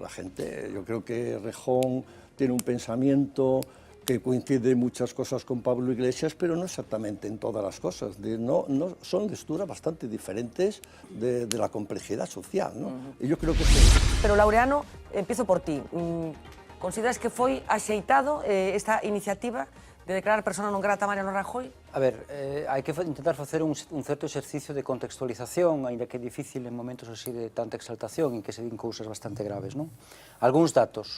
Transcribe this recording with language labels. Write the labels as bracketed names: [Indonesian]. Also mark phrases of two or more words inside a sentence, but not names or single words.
[Spanish] La gente, yo creo que Rejón tiene un pensamiento que coincide en muchas cosas con Pablo Iglesias, pero no exactamente en todas las cosas. Son lecturas bastante diferentes de la complejidad social, ¿no? Y yo creo que sí. Pero, Laureano, empiezo por ti. [Galician] Consideras que foi axeitado esta iniciativa de declarar [Latin] persona non grata [Galician] a Mariano Rajoy? A ver, hai que intentar facer un certo exercicio de contextualización, aínda que é difícil en momentos así de tanta exaltación e que se din cousas bastante graves, non? Algúns datos.